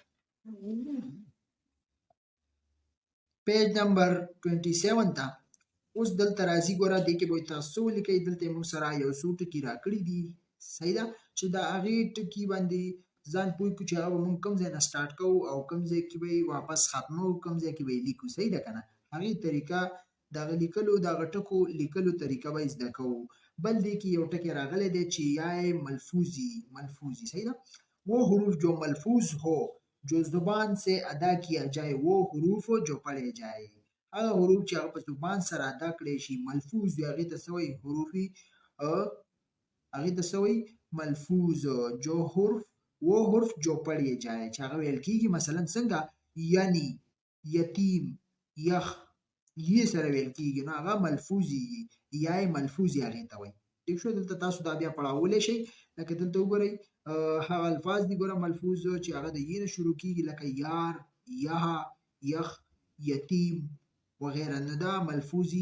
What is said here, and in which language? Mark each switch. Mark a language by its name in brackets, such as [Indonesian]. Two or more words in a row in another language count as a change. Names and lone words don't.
[Pashto] پیج نمبر 27 ته اوس دلته راځي ګوره دې کې به تاسو ولیکئ دلته موږ سره یو څو ټکي راکړي دي صحیح ده چې د هغې ټکي باندې ځان پوه کړو چې هغه به موږ کوم ځای نه سټارټ کوو او کوم ځای کې به یې واپس ختمو کوم ځای کې به یې لیکو صحیح ده که نه هغې طریقه دغه لیکلو دغه ټکو لیکلو طریقه به یې زده کوو بل دې کې یو ټکی راغلی دی چې یای ملفوظی صحیح ده [Urdu] وہ حروف جو ملفوظ ہو جو زبان سے ادا کیا جائے وہ حروف جو پڑھے جائے [Pashto] هغه حروف چې هغه په زبان سره ادا کړی شي ملفوظ وي هغې ته څه وایي حروفي هغې ته څه وایي ملفوظ [Urdu] جو حرف وہ حرف جو پڑھے جائے [Pashto] چې هغه ویل کېږي مثلا څنګه یعنی یتیم یخ یې سره ویل کېږي نو هغه ملفوظي یا یې ملفوظي هغې ته وایي ټیک شو دلته تاسو دا بیا پړاولی شئ لکه دلته وګورئ هغه الفاظ دي ګوره ملفوظ چې هغه د یې نه شروع کېږي لکه یار یها یخ یتیم وغیره نو دا ملفوظي